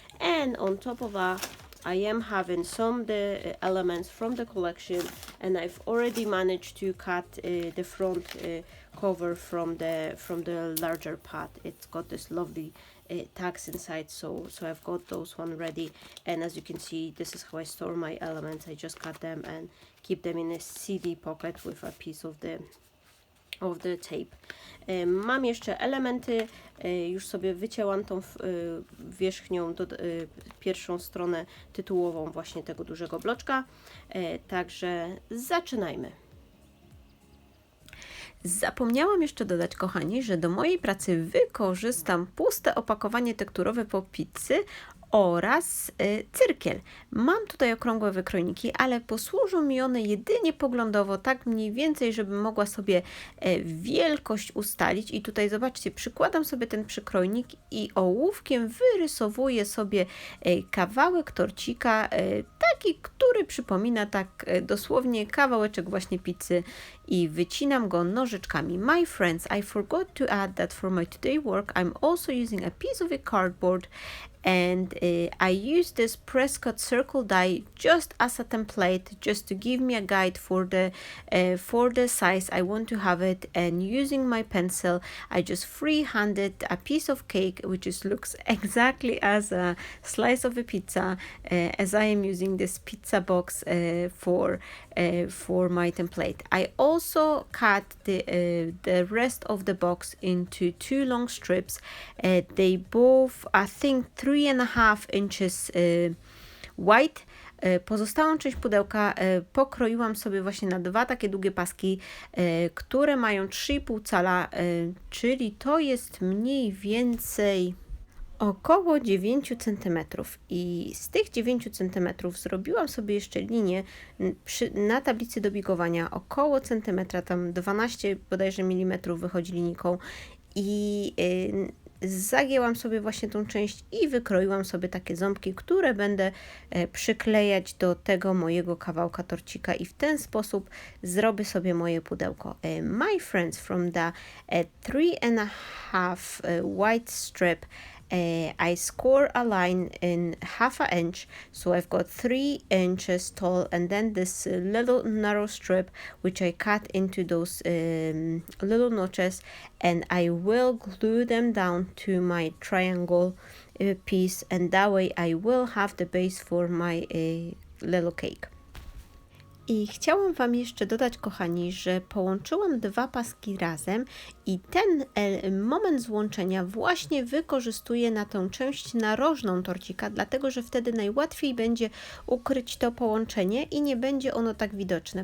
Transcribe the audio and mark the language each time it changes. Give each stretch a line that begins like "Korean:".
English: And on top of that, I am having some the elements from the collection, and I've already managed to cut the front cover from the larger pot. It's got this lovely tags inside, so I've got those one ready. And as you can see, this is how I store my elements. I just cut them and keep them in a CD pocket with a piece of the tape.
Polish: Mam jeszcze elementy, już sobie wycięłam tą wierzchnią, pierwszą stronę tytułową właśnie tego dużego bloczka, także zaczynajmy. Zapomniałam jeszcze dodać, kochani, że do mojej pracy wykorzystam puste opakowanie tekturowe po pizzy oraz cyrkiel. Mam tutaj okrągłe wykrojniki, ale posłużą mi one jedynie poglądowo, tak mniej więcej, żebym mogła sobie wielkość ustalić. I tutaj zobaczcie, przykładam sobie ten przykrojnik i ołówkiem wyrysowuję sobie kawałek torcika, taki, który przypomina tak dosłownie kawałeczek właśnie pizzy, i wycinam go nożyczkami.
English: My friends, I forgot to add that for my today work I'm also using a piece of a cardboard, and I use this Prescott circle die just as a template, just to give me a guide for the size I want to have it. And using my pencil, I just freehanded a piece of cake which looks exactly as a slice of a pizza, as I am using this pizza box for my template. I also cut the rest of the box into two long strips. They both, I think, 3.5 inches wide.
Polish: Pozostałą część pudełka pokroiłam sobie właśnie na dwa takie długie paski, które mają 3,5 cala, czyli to jest mniej więcej około 9 cm. I z tych 9 cm zrobiłam sobie jeszcze linię na tablicy do bigowania około centymetra, tam 12 bodajże milimetrów wychodzi linijką. i zagięłam sobie właśnie tą część i wykroiłam sobie takie ząbki, które będę przyklejać do tego mojego kawałka torcika i w ten sposób zrobię sobie moje pudełko.
English: My friends, from the 3.5 white strip, I score a line in 1/2 inch, so I've got 3 inches tall, and then this little narrow strip which I cut into those little notches, and I will glue them down to my triangle piece, and that way I will have the base for my little cake.
Polish: I chciałam Wam jeszcze dodać, kochani, że połączyłam 2 paski razem i ten moment złączenia właśnie wykorzystuję na tę część narożną torcika, dlatego że wtedy najłatwiej będzie ukryć to połączenie i nie będzie ono tak widoczne.